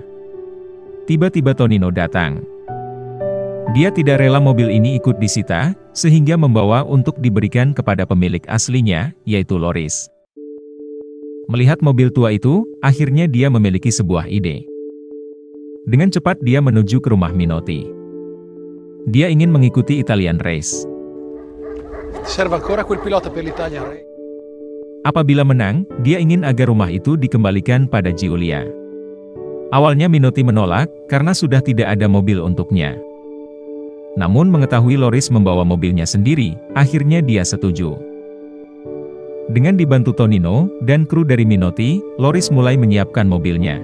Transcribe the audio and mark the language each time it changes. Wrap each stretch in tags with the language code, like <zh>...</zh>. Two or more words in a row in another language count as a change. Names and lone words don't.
<id>Tiba-tiba Tonino datang. Dia tidak rela mobil ini ikut disita, sehingga membawa untuk diberikan kepada pemilik aslinya, yaitu Loris. Melihat mobil tua itu, akhirnya dia memiliki sebuah ide. Dengan cepat dia menuju ke rumah Minotti. Dia ingin mengikuti Italian Race.</id> <it>Serve ancora quel pilota per l'Italia.</it> <id>Apabila menang, dia ingin agar rumah itu dikembalikan pada Giulia. Awalnya Minotti menolak, karena sudah tidak ada mobil untuknya. Namun mengetahui Loris membawa mobilnya sendiri, akhirnya dia setuju. Dengan dibantu Tonino dan kru dari Minotti, Loris mulai menyiapkan mobilnya.</id>